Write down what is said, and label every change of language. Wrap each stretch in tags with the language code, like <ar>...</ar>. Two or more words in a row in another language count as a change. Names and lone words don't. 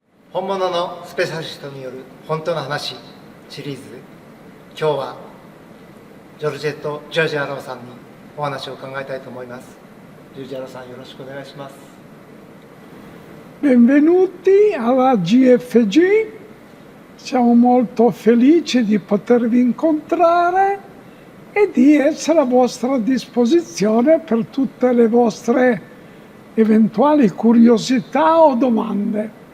<ja>本物のスペシャリストによる本当の話シリーズ、今日はジョルジェット・ジョージアローさんにお話を伺いたいと思います。ジョージアローさん、よろしくお願いします。</ja> <it>Benvenuti alla GFG, siamo molto felici di potervi incontrare e di essere a vostra disposizione per tutte le vostre eventuali curiosità o domande.</it>